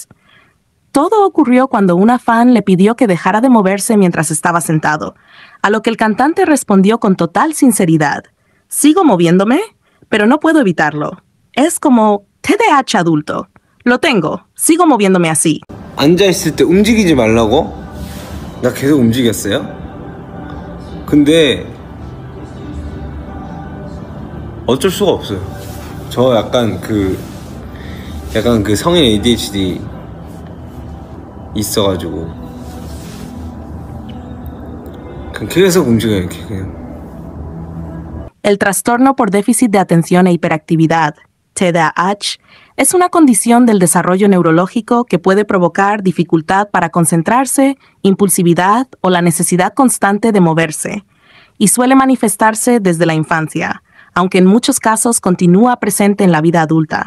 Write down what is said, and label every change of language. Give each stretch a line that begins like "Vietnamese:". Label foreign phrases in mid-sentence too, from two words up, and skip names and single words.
Spanish: Todo ocurrió cuando una fan le pidió que dejara de moverse mientras estaba sentado, a lo que el cantante respondió con total sinceridad: «Sigo moviéndome, pero no puedo evitarlo. Es como TDAH adulto. Lo tengo, sigo moviéndome así».
Korean: 앉아있을 때 움직이지 말라고? 나 계속 움직였어요? 근데 어쩔 수가 없어요. 저 약간 그 성인 ADHD 있어가지고 그냥 계속 움직여요, 이렇게 그냥.
Spanish: El trastorno por déficit de atención e hiperactividad, TDAH, es una condición del desarrollo neurológico que puede provocar dificultad para concentrarse, impulsividad o la necesidad constante de moverse, y suele manifestarse desde la infancia, aunque en muchos casos continúa presente en la vida adulta.